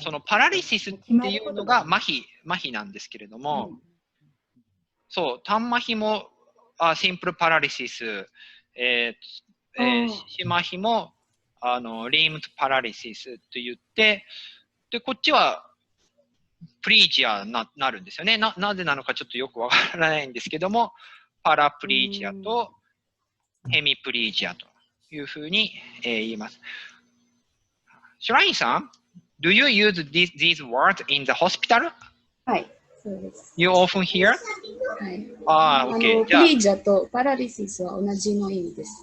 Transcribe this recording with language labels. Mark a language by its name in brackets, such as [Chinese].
[Japanese] そのパラリシスっていうのが麻痺なんですけれども、そう、単麻痺もシンプルパラリシス、四麻痺もリムパラリシスと言って、で、こっちはプリジアになるんですよね。なぜなのかちょっとよくわからないんですけども、パラプリジアとヘミプリジアというふうに言います。 [English] シュラインさん、do you use these words in the hospital? [Japanese] はい、そうです。 [English] You often hear? [Japanese] はい。 [English] OK。 [Japanese] プリジアとパラリシスは同じの意味です、